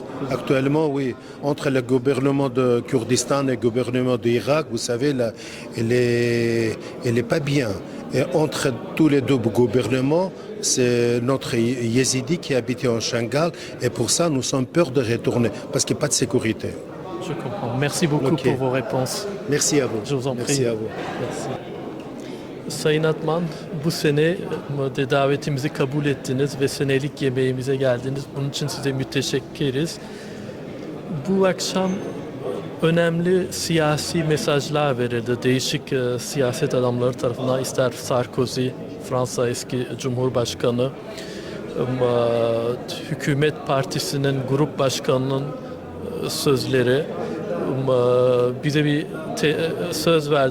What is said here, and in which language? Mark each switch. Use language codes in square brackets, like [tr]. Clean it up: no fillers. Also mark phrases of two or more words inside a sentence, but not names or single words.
[fr] Actuellement, oui, entre le gouvernement de Kurdistan et le gouvernement d'Irak, vous savez, là, elle est pas bien. Et entre tous les deux gouvernements, c'est notre Yézidi qui habite en Shangal. Et pour ça, nous sommes peur de retourner, parce qu'il n'y a pas de sécurité. Je comprends. Merci beaucoup Ok. pour vos réponses. Merci à vous. Je vous en Merci prie. à vous. Merci. [tr] Sayın Atman, bu sene davetimizi kabul ettiniz ve senelik yemeğimize geldiniz. Bunun için size müteşekkiriz. Bu akşam önemli siyasi mesajlar verildi. Değişik siyaset adamları tarafından, ister Sarkozy, Fransa eski Cumhurbaşkanı, hükümet partisinin grup başkanının sözleri, bize bir söz verdi.